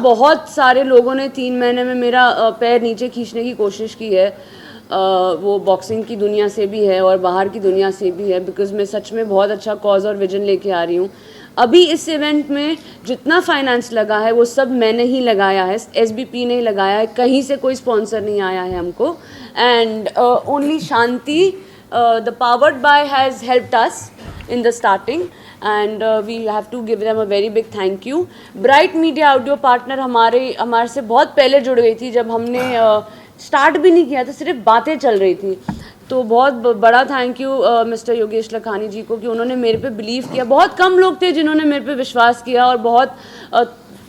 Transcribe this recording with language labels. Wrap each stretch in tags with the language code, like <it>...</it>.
<hi>बहुत सारे लोगों ने 3 महीने में मेरा पैर नीचे खींचने की कोशिश की है, वो बॉक्सिंग की दुनिया से भी है और बाहर की दुनिया से भी है, बिकॉज मैं सच में बहुत अच्छा कॉज और विजन लेके आ रही हूँ। अभी इस इवेंट में जितना फाइनेंस लगा है वो सब मैंने ही लगाया है, SBP ने ही लगाया है, कहीं से कोई स्पॉन्सर नहीं आया है हमको।</hi> <en>And only Shanti the powered by has helped us in the starting and we have to give them a very big thank you.</en> <hi>Bright Media Audio Partner हमारे से बहुत पहले जुड़ गई थी, जब हमने स्टार्ट भी नहीं किया था, सिर्फ बातें चल रही थी। तो बहुत बड़ा thank you mister Yogesh Lakhani जी को कि उन्होंने मेरे पे बिलीव किया। बहुत कम लोग थे जिन्होंने मेरे पे विश्वास किया, और बहुत</hi>